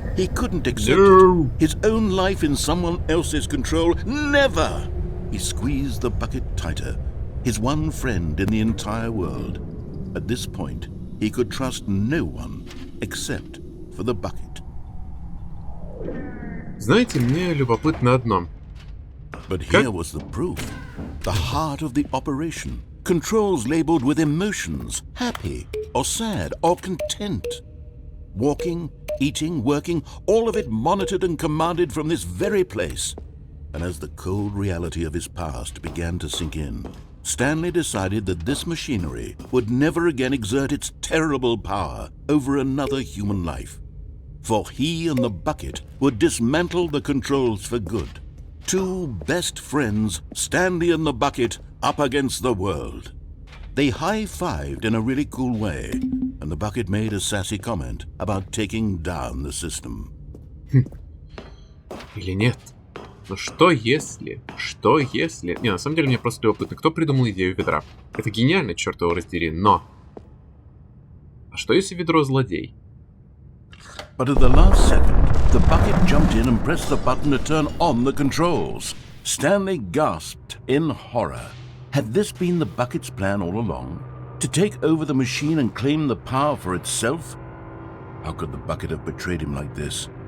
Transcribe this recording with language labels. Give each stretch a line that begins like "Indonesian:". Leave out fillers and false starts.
English: He couldn't accept No! it. His own life in someone else's control. Never! He squeezed the bucket tighter. His one friend in the entire world. At this point, he could trust no one except for the bucket.
Russian: Знаете, мне любопытно одно.
English: But here was the proof. The heart of the operation. Controls labeled with emotions. Happy, or sad, or content. Walking, eating, working, all of it monitored and commanded from this very place. And as the cold reality of his past began to sink in, Stanley decided that this machinery would never again exert its terrible power over another human life. For he and the bucket would dismantle the controls for good. Two best friends, Stanley and the bucket, up against the world. They high-fived in a really cool way, and the bucket made a sassy comment about taking down the system.
Russian: Или нет? Но что если? Что если? Не, на самом деле мне просто любопытно, кто придумал идею ведра? Это гениально, черт его раздери, но... А что если ведро злодей?
English: But at the last second, the bucket jumped in and pressed the button to turn on the controls. Stanley gasped in horror. Had this been the bucket's plan all along? To take over the machine and claim the power for itself? How could the bucket have betrayed him like this?